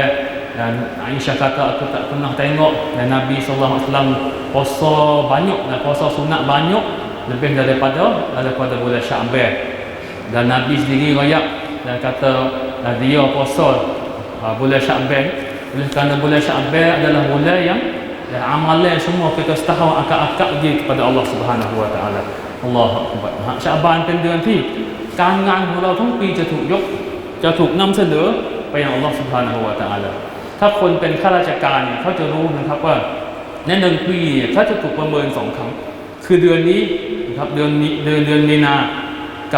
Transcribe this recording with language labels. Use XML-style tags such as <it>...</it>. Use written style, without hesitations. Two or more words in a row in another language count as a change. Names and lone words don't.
<ms>Dan Aisyah kata, aku tak pernah tengok dan Nabi SAW puasa banyak, dan puasa sunat banyak lebih daripada bulan Sya'ban. Dan Nabi sendiri royak dan kata dia puasa bulan Sya'ban oleh kerana bulan Sya'ban adalah bulan yang amalan semua kita setahun akak-akak je kepada Allah</ms> <ar>سبحانه وتعالى. الله أكبر.</ar> <th>Sya'ban เป็นเดือนที่การงานของเราทั้งปีจะถูกนำเสนอไปยังอัลลอฮ์</th> <ar>سبحانه وتعالى</ar> <th>ถ้าคนเป็นข้าราชการเนี่ยเขาจะรู้นะครับว่าใน1 ปีเขาจะถูกประเมิน2 ครั้งคือเดือนนี้นะครับเดือนมีนากับ</th>